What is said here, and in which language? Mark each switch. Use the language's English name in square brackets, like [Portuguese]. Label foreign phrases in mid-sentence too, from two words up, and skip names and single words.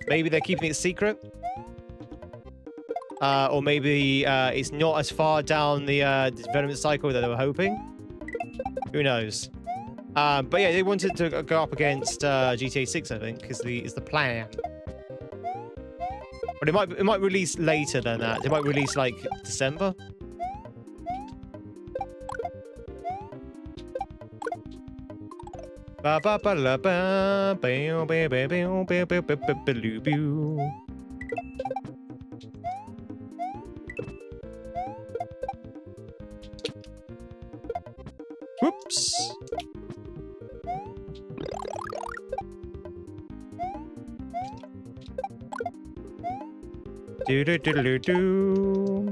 [English] Maybe they're keeping it secret. Or maybe it's not as far down the development cycle that they were hoping. Who knows? But yeah, they wanted to go up against GTA 6, I think, is the plan. But it might release later than that. It might release like December. Ba ba ba la ba ba ba ba ba ba ba ba ba ba loo. Whoops. Do do do do do.